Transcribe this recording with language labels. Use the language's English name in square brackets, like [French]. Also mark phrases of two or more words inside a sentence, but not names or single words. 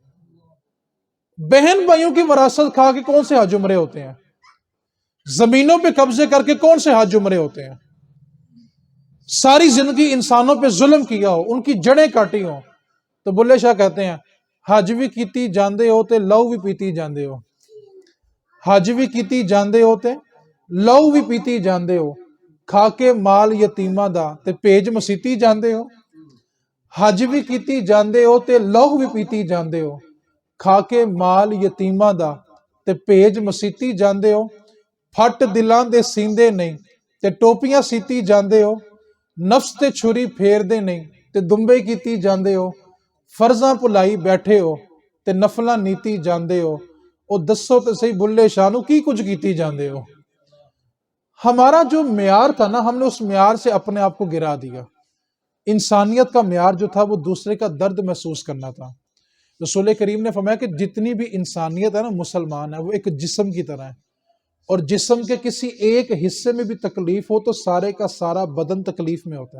[Urdu] بہن بھائیوں کی وراثت کھا کے کون سے حج عمرے ہوتے ہیں؟ زمینوں پہ قبضے کر کے کون سے حج عمرے ہوتے ہیں؟ ساری زندگی انسانوں پہ ظلم کیا ہو، ان کی جڑیں کاٹی ہو، تو بلے شاہ کہتے ہیں [Punjabi] حج بھی کیتی جاندے ہو تے لو بھی پیتی جاندے ہو، حج بھی کیتی جاندے ہو تے لو بھی پیتی جاندے ہو، کھا کے مال یتیماں دا تے پیج مسیتی جاندے ہو، حج بھی کیتی جاندے ہو تے لو بھی پیتی جاندے ہو، کھا کے مال یتیماں دا تے پیج مسیتی جاندے ہو، پھٹ دلاں دے سیندے نہیں، تے ٹوپیاں سیتی جاندے ہو، نفس تے چھری پھیر دے نہیں تے دمبے کیتی جاندے ہو، فرضاں پلائی بیٹھے ہو تے نفلاں نیتی جاندے ہو، او دسو تے صحیح بلے شانو کی کچھ کیتی جاندے ہو۔ [Urdu] ہمارا جو معیار تھا نا، ہم نے اس معیار سے اپنے آپ کو گرا دیا۔ انسانیت کا معیار جو تھا وہ دوسرے کا درد محسوس کرنا تھا۔ رسول کریم نے فرمایا کہ جتنی بھی انسانیت ہے نا، مسلمان ہے، وہ ایک جسم کی طرح ہے، اور جسم کے کسی ایک حصے میں بھی تکلیف ہو تو سارے کا سارا بدن تکلیف میں ہوتا ہے۔